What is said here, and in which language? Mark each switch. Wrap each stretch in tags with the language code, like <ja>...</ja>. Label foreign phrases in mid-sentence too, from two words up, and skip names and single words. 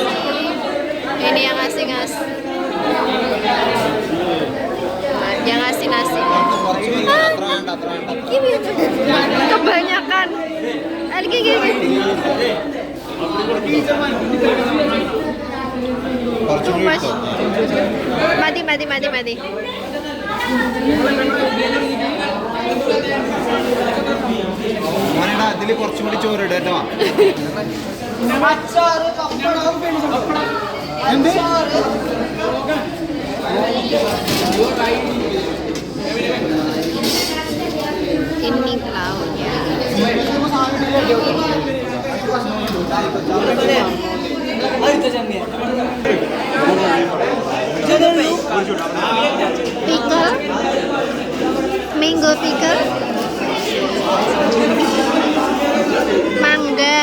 <id>Ini yang ngasih. Yang ngasih nasi. Gini, kebanyakan. Gini. Mati.</id> <ml>മോനെടാ ഇതില് കുറച്ചും കൂടി ചോറ് ഇടട്ടോ.</ml> <id>Ini lauknya.</id> <en>Pickle, mango pickle, mangga.</en>